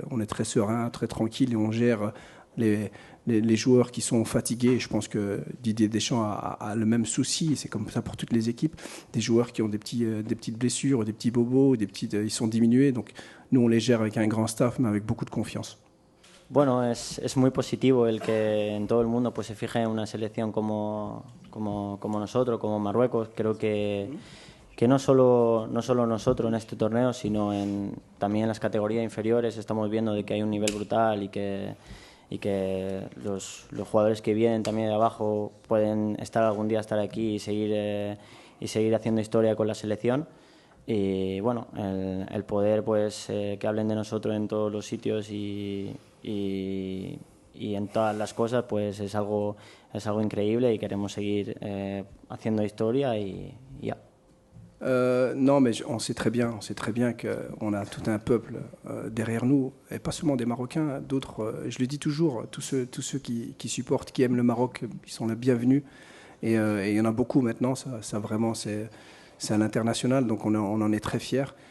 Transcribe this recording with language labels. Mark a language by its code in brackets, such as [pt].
[fr] On est très serein, très tranquille et on gère les joueurs qui sont fatigués. Et je pense que Didier Deschamps a le même souci. C'est comme ça pour toutes les équipes. Des joueurs qui ont des petites blessures, des petits bobos, ils sont diminués. Donc nous, on les gère avec un grand staff, mais avec beaucoup de confiance. [es] Bueno, es muy positivo el que en todo el mundo pues se fije en una selección como nosotros, como Marruecos. Creo que no solo nosotros en este torneo, sino también en las categorías inferiores estamos viendo de que hay un nivel brutal y que los jugadores que vienen también de abajo pueden algún día estar aquí y seguir haciendo historia con la selección. Y bueno, el poder pues que hablen de nosotros en todos los sitios y en todas las cosas pues es algo increíble y queremos seguir haciendo historia y ya. [fr] Non, mais on sait très bien qu'on a tout un peuple derrière nous, et pas seulement des Marocains, d'autres. Je le dis toujours, tous ceux qui supportent, qui aiment le Maroc, ils sont les bienvenus. Et il y en a beaucoup maintenant. Ça vraiment, c'est à l'international, donc on en est très fiers.